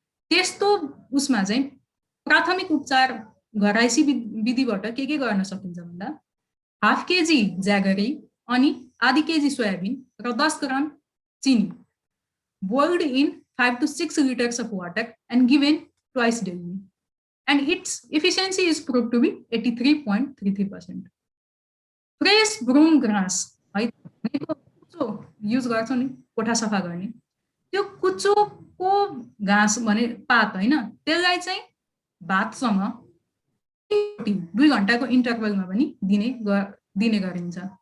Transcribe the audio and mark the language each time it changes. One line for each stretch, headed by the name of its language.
Nepali: त्यस्तो उसमा चाहिँ प्राथमिक उपचार घराइसी विधिबाट के गर्न सकिन्छ भन्दा 1/2 केजी ज्यागरी अनि आधी केजी सोयाबिन र 10 ग्राम चिनी
English: boiled in 5 to 6 liters of water and given twice daily. And its efficiency is proved to be 83.33%. Fresh broom grass,
Nepali: है कुचो युज गर्छौ नि कोठा सफा गर्ने, त्यो कुचोको घाँस भने पात हैन, त्यसलाई चाहिँ भातसँग 2 घण्टाको इन्टरभलमा पनि दिने गरिन्छ।